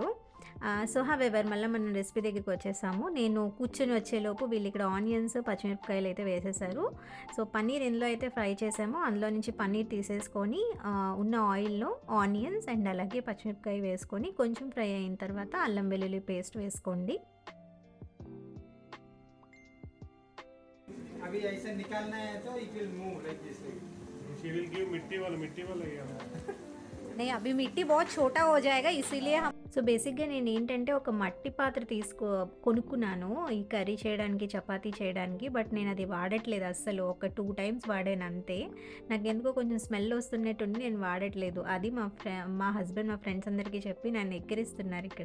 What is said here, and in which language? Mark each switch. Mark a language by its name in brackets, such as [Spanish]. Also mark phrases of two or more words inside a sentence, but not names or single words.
[English] so however [Telugu] మళ్ళీ మనం రెసిపీ దగ్గరికి వచ్చేసాము. నేను కూర్చొని వచ్చేలోపు వీళ్ళు ఇక్కడ ఆనియన్స్ పచ్చిమిరపకాయలు అయితే వేసేసారు. సో పన్నీర్ ఎందులో అయితే ఫ్రై చేసామో అందులో నుంచి పన్నీర్ తీసేసుకొని ఉన్న ఆయిల్లో [English] onions and [Telugu] అలాగే పచ్చిమిరపకాయ వేసుకొని కొంచెం ఫ్రై అయిన తర్వాత అల్లం వెల్లుల్లి పేస్ట్ వేసుకోండి. [Hindi] अभी ऐसे निकालना है तो [English] it will move like this. She will give [Hindi] मिट्टी वाला नहीं अभी मिट्टी बहुत छोटा हो जाएगा इसीलिए हम. [English] so basically [Telugu] నేను ఏంటంటే ఒక మట్టి పాత్ర కొనుక్కున్నాను ఈ కర్రీ చేయడానికి, చపాతీ చేయడానికి. బట్ నేను అది వాడట్లేదు అస్సలు. ఒక 2 times వాడాను అంతే. నాకు ఎందుకో కొంచెం స్మెల్ వస్తున్నట్టుండి నేను వాడట్లేదు. అది మా హస్బెండ్ మా ఫ్రెండ్స్ అందరికీ చెప్పి నన్ను ఎక్కిరిస్తున్నారు ఇక్కడ.